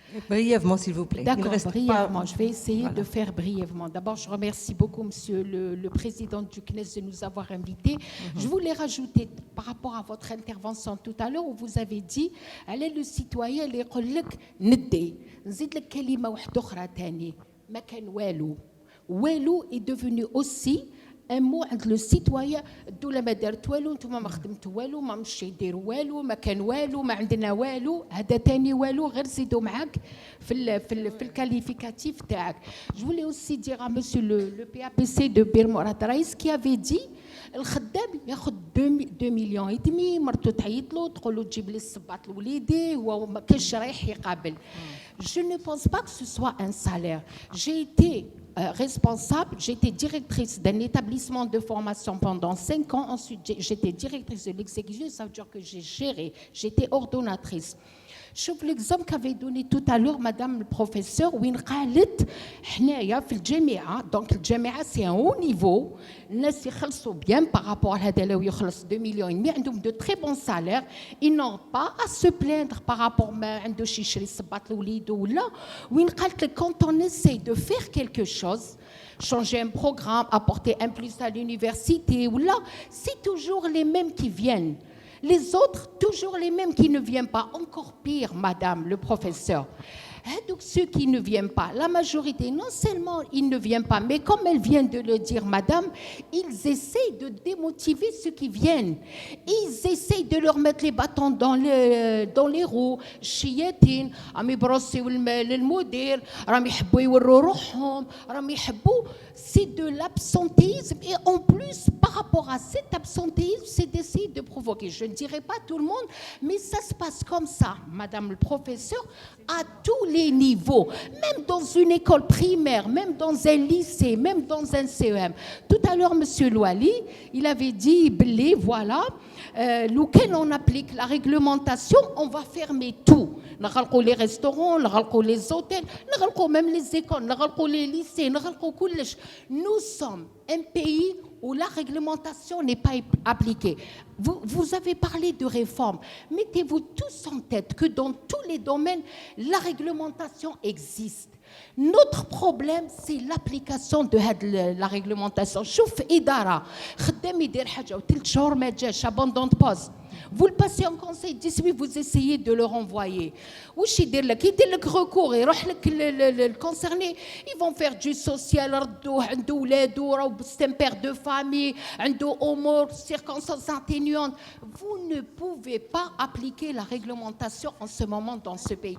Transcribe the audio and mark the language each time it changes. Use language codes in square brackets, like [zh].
[fr] Brièvement, s'il vous plaît. D'accord, brièvement. Je vais essayer de faire brièvement. D'abord, je remercie beaucoup Monsieur le président du CNES de nous avoir invités. Je voulais rajouter, par rapport à votre intervention tout à l'heure, où vous avez dit, allez le citoyen, [ar] اللي يقول لك ندي. نزيد لك كلمة واحدة أخرى تاني. ما كان والو. [fr] والو est devenu aussi un mot عند le citoyen. [ar] الدولة ما دارت والو، نتوما ما خدمتوا والو، ما مشي يديروا والو، ما كان والو، ما عندنا والو. هذا تاني والو، غير زيدوا معاك في الكاليفيكاتيف تاعك. [fr] Je voulais aussi dire à monsieur le PAPC de Bir Mourad Raïs qui avait dit [ar] الخدام ياخذ 2 مليون ودمي، مرته تعيط له تقول له تجيب لي الصباط لوليدي، هو ما كانش رايح يقابل. [fr] Je ne pense pas que ce soit un salaire. J'ai été responsable, j'étais directrice d'un établissement de formation pendant 5 ans. Ensuite, j'étais directrice de l'exécution, ça veut dire que j'ai géré, j'étais ordonnatrice. [ar] شوف [fr] l'exemple qu'avait donné tout à l'heure madame le professeur [ar] وين قالت حنايا في الجامعه دونك الجامعه سي ان هو نيفو الناس يخلصوا بيان بارابور هذا لو يخلص 2 مليون ودمي عندهم دو تري بون سالير [fr] ils n'ont pas à se plaindre par rapport [ar] ما عندوش يشري الصباط لوليدو ولا وين قالت لك [fr] quand on essaie de faire quelque chose changer un programme apporter un plus à l'université ou là c'est toujours les mêmes qui viennent. Les autres, toujours les mêmes qui ne viennent pas. Encore pire, madame le professeur. Donc ceux qui ne viennent pas, la majorité, non seulement ils ne viennent pas, mais comme elle vient de le dire, madame, ils essayent de démotiver ceux qui viennent. Ils essayent de leur mettre les bâtons dans les roues. [ar] Chiyatin, رامي يبروسيو للمدير، رامي يحبوا يوروا روحهم، رامي يحبوا. [fr] C'est de l'absentéisme et en plus, par rapport à cet absentéisme, c'est d'essayer de provoquer. Je ne dirais pas tout le monde, mais ça se passe comme ça, madame le professeur, à tous les niveaux, même dans une école primaire, même dans un lycée, même dans un CEM. Tout à l'heure, monsieur Louali, il avait dit, blé, voilà, lequel on applique la réglementation, on va fermer tout. Les restaurants, les hôtels, même les écoles, les lycées, nous sommes un pays où la réglementation n'est pas appliquée. Vous avez parlé de réforme. Mettez-vous tous en tête que dans tous les domaines, la réglementation existe. Notre problème, c'est l'application de la réglementation. [ar] شوف إدارة خدام يدير حاجة وثلاث شهور ما جاش [fr] abandon de poste. Vous le passez en conseil 18, vous essayez de le renvoyer. [ar] واش يدير لك؟ يدير لك recours، يروح لك الconcerné. [fr] Ils vont faire du social، [ar] ردوه عنده ولادو، راهو [fr] c'est un père de famille، [ar] عنده أمور [fr] circonstances atténuantes. Vous ne pouvez pas appliquer la réglementation en ce moment dans ce pays.